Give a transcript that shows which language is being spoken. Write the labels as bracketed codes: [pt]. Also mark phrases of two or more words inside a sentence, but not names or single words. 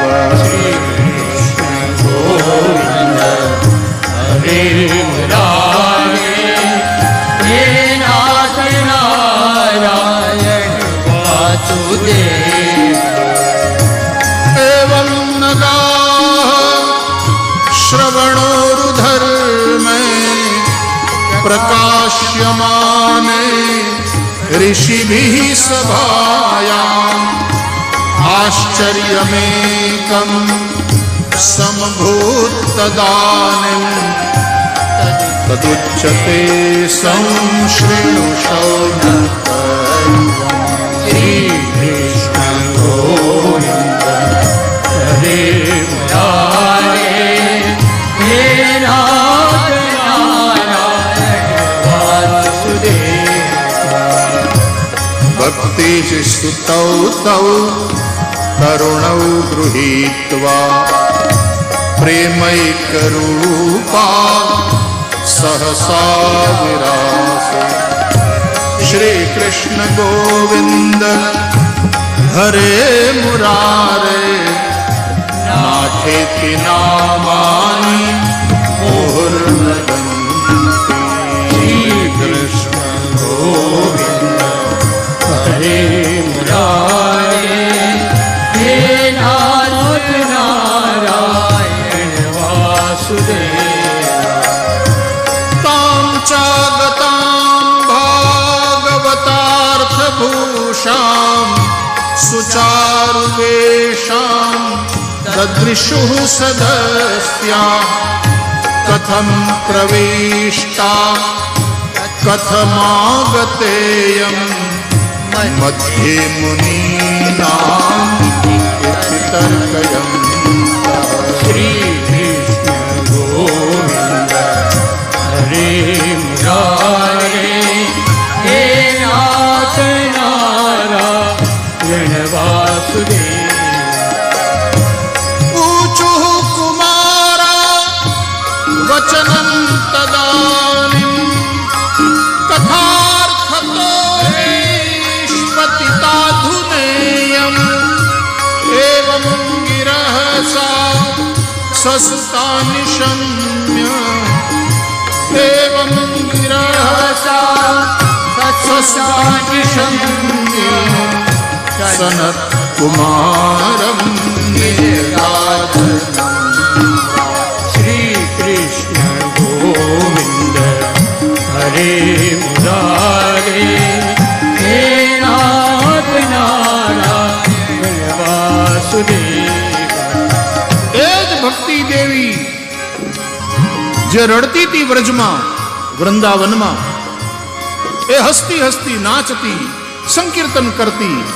[sa] हरे मुरारे हे नाथ नारायण वासुदेव एवं नगा श्रवणोरुधर्मे प्रकाश्यमाने ऋषिभिः सभायाम् आश्चर्यमेकं समभूत्तदानीं तदुच्यते संशृणु श्री कृष्ण गोविंद हरे मुरारे हे नाथ नारायण वासुदेव भक्ति स्तुतौ तौ तरुणौ गृहीत्वा प्रेमैकरूपा सहसा विरासे श्री कृष्ण गोविंद हरे मुरारे नाथेति नामानि मुहुर्नदन्ति श्री कृष्ण गोविंद हरे मुरारे हे नाथ नारायण वासुदेव तां चागतां भागवतार्थभूषां सुचारुवेषां ददृशुः सदस्या कथं प्रविष्टा कथमागतेयं मध्ये मुनीनां इति तर्कयन्तः श्री कृष्ण गोविंद हरे मुरारे हे नाथ नारायण वासुदेव ऊचुः कुमारा वचनं तदानीं कथार्थतो निष्पतिताधुनेयम् एवं गिरः सा सस्ता निशम्य एवं गिरः सा सस्ता निशम्य सनत कुमारं निराधनम् श्री कृष्ण गोविंद हरे मुरारे हे नाथ नारायण वासुदेव [gu] એ જ ભક્તિ દેવી જે રડતી હતી વ્રજમાં, વૃંદાવનમાં, એ હસતી હસતી નાચતી સંકીર્તન કરતી.